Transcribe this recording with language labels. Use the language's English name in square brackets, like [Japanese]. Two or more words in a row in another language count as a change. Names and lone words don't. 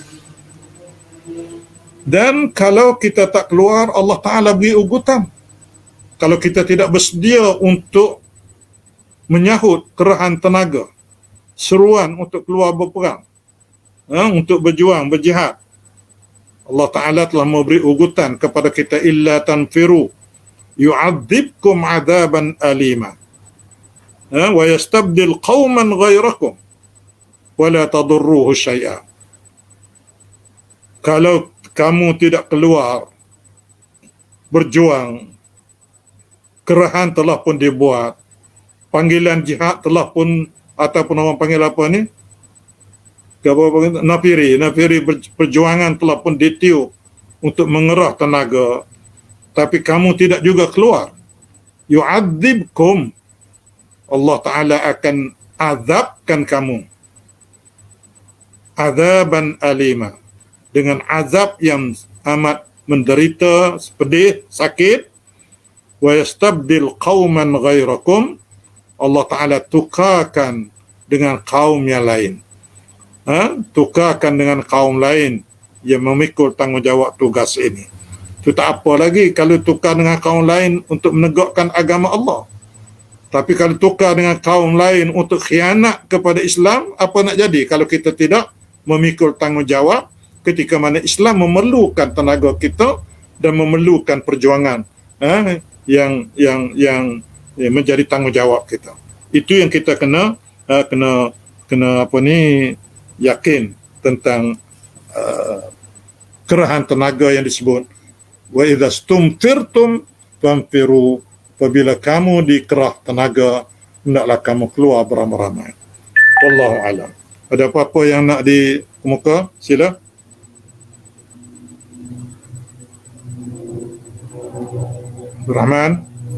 [Malay] Dan kalau kita tak keluar, Allah Ta'ala beri ugutan. Kalau kita tidak bersedia untuk menyahut kerahan tenaga, seruan untuk keluar berperang, untuk berjuang, berjihad, Allah Ta'ala telah memberi ugutan kepada kita, [Arabic] إلا تنفروا يعذبكم عذابا أليما ويستبدل قوما غيركم ولا تضروه شيئا. [Malay] Kalau kamu tidak keluar berjuang, kerahan telah pun dibuat, panggilan jihad telah pun, ataupun orang panggil apa ni, nafiri perjuangan telah pun ditiup untuk mengerah tenaga, tapi kamu tidak juga keluar, yu'adzibkum, Allah Ta'ala akan azabkan kamu [Arabic] عذابا أليما, [Malay] dengan azab yang amat menderita, pedih, sakit. [Arabic] ويستبدل قوما غيركم, [Malay] Allah Ta'ala tukarkan dengan kaum yang lain, tukarkan dengan kaum lain yang memikul tanggungjawab tugas ini. Itu tak apa lagi kalau tukar dengan kaum lain untuk menegakkan agama Allah. Tapi kalau tukar dengan kaum lain untuk khianat kepada Islam, apa nak jadi kalau kita tidak memikul tanggungjawab ketika mana Islam memerlukan tenaga kita dan memerlukan perjuangan yang menjadi tanggungjawab kita. Itu yang kita kena yakin tentang kerahan tenaga yang disebut [Arabic] وإذا استنفرتم فانفروا, [Malay] apabila kamu dikerah tenaga, hendaklah kamu keluar beramai-ramai. [Arabic] والله أعلم. [Malay] Ada apa-apa yang nak dikemuka? Sila. Rahman.